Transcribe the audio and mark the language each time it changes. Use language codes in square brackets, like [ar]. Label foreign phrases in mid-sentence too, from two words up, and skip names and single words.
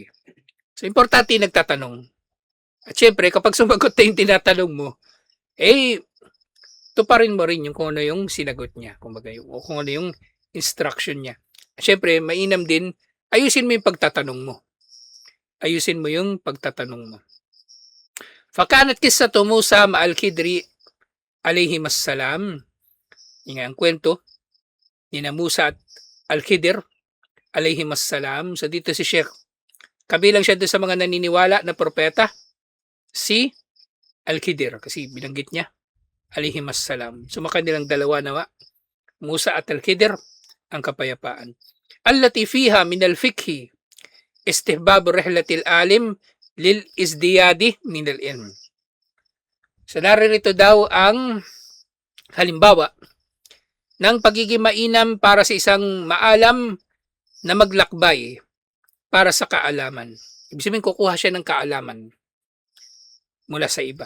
[tl] So importante yung nagtatanong. At syempre, kapag sumagot na yung tinatanong mo, tuparin mo rin yung kung ano yung sinagot niya. Kumbaga, o kung ano yung instruction niya. At syempre, mainam din, ayusin mo yung pagtatanong mo. Ayusin mo yung pagtatanong mo. [ar] فكانت قصة موسى مع الخضر عليه السلام. [tl] Yung ang kwento ni na Musa at Al-Khidir [ar] عليه السلام. [tl] So dito si Sheikh, kabilang siya doon sa mga naniniwala na propeta, si Al-Khidir, kasi binanggit niya [ar] عليه السلام. [tl] So makanilang dalawa nawa, Musa at Al-Khidir, ang kapayapaan. [ar] التي فيها من الفقه استحباب رحلة العالم للازدياد من العلم. [tl] So naririto daw ang halimbawa ng pagiging mainam para sa isang maalam na maglakbay para sa kaalaman. Ibig sabihin, kukuha siya ng kaalaman mula sa iba.